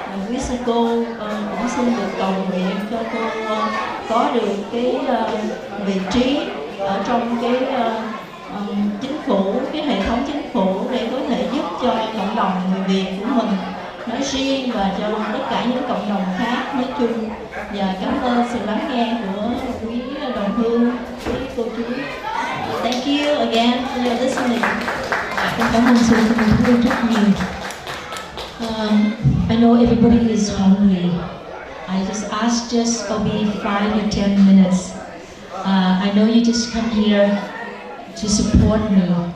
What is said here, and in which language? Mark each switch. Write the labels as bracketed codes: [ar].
[vi] Quý sư cô cũng xin được cầu nguyện cho cô có được cái vị trí ở trong cái chính phủ, cái hệ thống chính phủ, để có thể giúp cho cộng đồng người Việt của mình nói riêng và cho tất cả những cộng đồng khác nói chung. Và cảm ơn sự lắng nghe của quý đồng hương, quý cô chú. [en] Thank you again for your listening. [vi] Con cảm ơn sự đồng hương rất nhiều. [en] I know everybody is hungry. I just ask maybe 5 to 10 minutes. I know you just come here to support me.